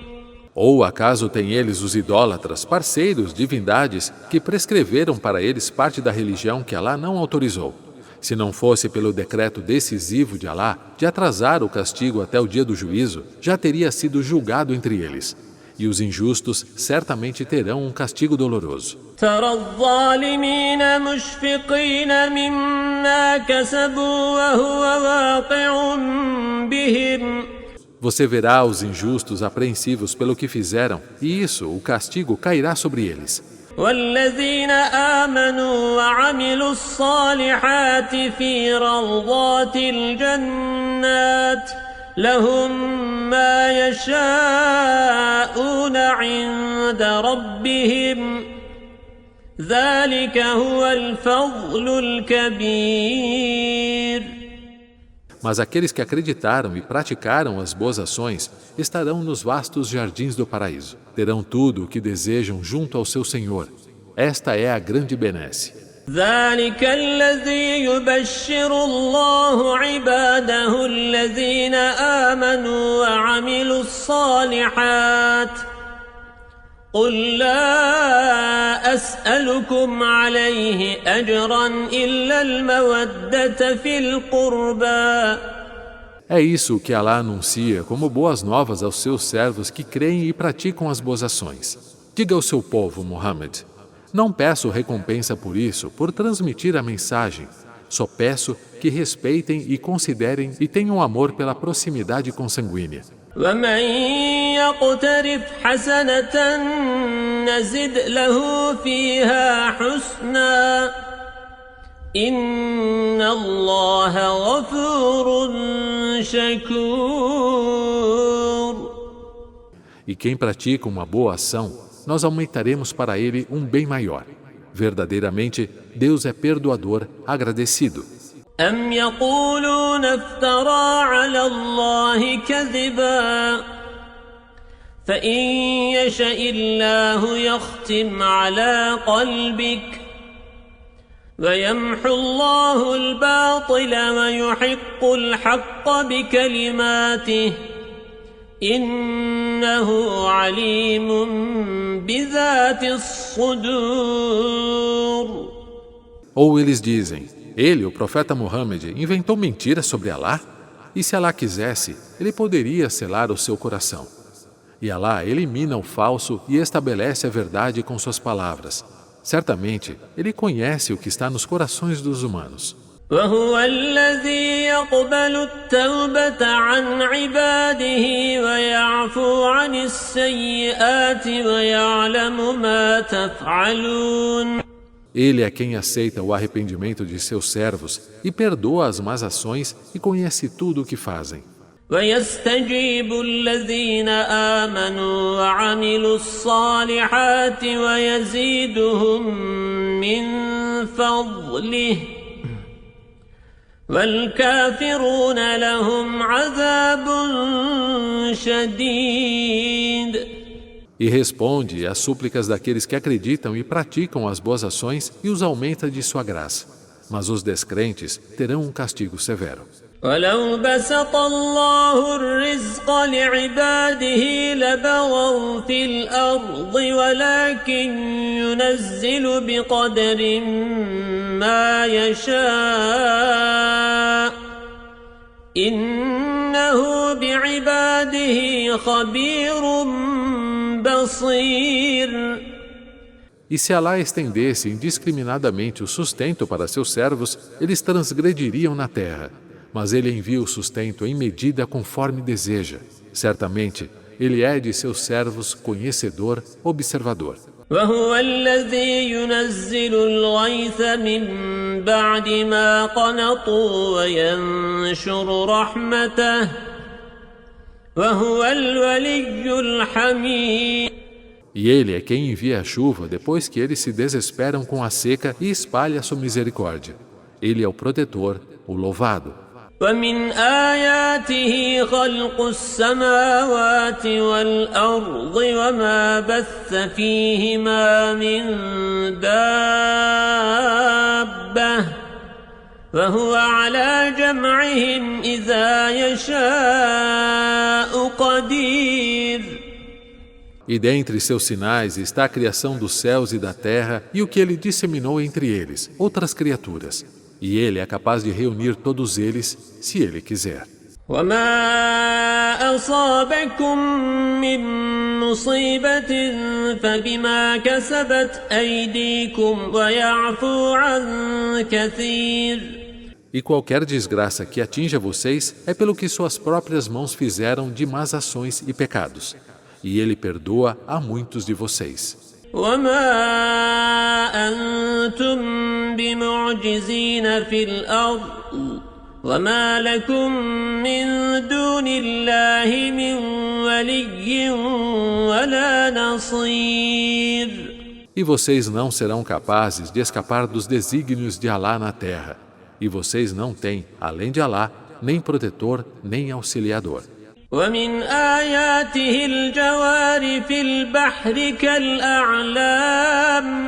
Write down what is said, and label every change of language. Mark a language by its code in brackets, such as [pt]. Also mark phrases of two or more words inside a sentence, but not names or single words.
[pt] Ou acaso têm eles os idólatras, parceiros, divindades, que prescreveram para eles parte da religião que Alá não autorizou? Se não fosse pelo decreto decisivo de Alá, de atrasar o castigo até o dia do juízo, já teria sido julgado entre eles. E os injustos certamente terão um castigo doloroso. [ar] ترى الظالمين مشفقين مما كسبوا وهو واقع بهم. [pt] Você verá os injustos apreensivos pelo que fizeram, e isso, o castigo, cairá sobre eles. [ar] والذين آمنوا وعملوا الصالحات في روضات الجنات لهم ما يشاءون عند ربهم ذلك هو الفضل الكبير. [pt] Mas aqueles que acreditaram e praticaram as boas ações estarão nos vastos jardins do paraíso. Terão tudo o que desejam junto ao seu Senhor. Esta é a grande benesse. [ar] ذلك الذي يبشر الله عباده الذين آمنوا وعملوا الصالحات قل لا أسألكم عليه أجرا إلا المودة في القربى. [pt] É isso que Alá anuncia como boas novas aos seus servos que creem e praticam as boas ações. Diga ao seu povo, Muhammad, não peço recompensa por isso, por transmitir a mensagem. Só peço que respeitem e considerem e tenham amor pela proximidade consanguínea. [ar] ومن يقترف حسنة نزد له فيها حسنا إن الله غفور شكور. [pt] E quem pratica uma boa ação, nós aumentaremos para ele um bem maior. Verdadeiramente, Deus é perdoador, agradecido. [ar] أم يقولون افترى على الله كذبا فإن يشأ الله يختم على قلبك ويمحو الله الباطل ويحق الحق بكلماته إنه عليم بذات الصدور. [pt] Ou eles dizem, ele, o profeta Muhammad, inventou mentiras sobre Alá? E se Alá quisesse, ele poderia selar o seu coração. E Alá elimina o falso e estabelece a verdade com suas palavras. Certamente, ele conhece o que está nos corações dos humanos. [ar] وهو الذي يقبل التوبة عن عباده ويعفو عن السيئات ويعلم ما تفعلون. [pt] Ele é quem aceita o arrependimento de seus servos e perdoa as más ações e conhece tudo o que fazem. [ar] ويستجيب الذين آمنوا وعملوا الصالحات ويزيدهم من فضله والكافرون لهم عذاب شديد. [pt] E responde às súplicas daqueles que acreditam e praticam as boas ações e os aumenta de sua graça. Mas os descrentes terão um castigo severo. [ar] ولو بسط الله الرزق لعباده لبغوا في الأرض ولكن ينزل بقدر ما يشاء إنه بعباده خبير بصير. [pt] E se Alá estendesse indiscriminadamente o sustento para seus servos, eles transgrediriam na terra. Mas ele envia o sustento em medida conforme deseja. Certamente, ele é de seus servos conhecedor, observador. [ar] وهو الذي ينزل الغيث من بعد ما قنطوا وينشر رحمته وهو الولي الحميد. [pt] E ele é quem envia a chuva depois que eles se desesperam com a seca e espalha sua misericórdia. Ele é o protetor, o louvado. [ar] ومن آياته خلق السماوات والأرض وما بث فيهما من دابة وهو على جمعهم إذا يشاء قدير. [pt] E dentre seus sinais está a criação dos céus e da terra e o que ele disseminou entre eles, outras criaturas. E ele é capaz de reunir todos eles, se ele quiser. [ar] وما أصابكم من مصيبة فبما كسبت أيديكم ويعفو عن كثير. [pt] E qualquer desgraça que atinja vocês é pelo que suas próprias mãos fizeram de más ações e pecados. E ele perdoa a muitos de vocês. [ar] وما أنتم بمعجزين في الأرض وما لكم من دون الله من ولي ولا نصير. [pt] E vocês não serão capazes de escapar dos desígnios de Alá na terra. E vocês não têm, além de Alá, nem protetor, nem auxiliador. [ar] ومن آياته الجوار في البحر كالأعلام.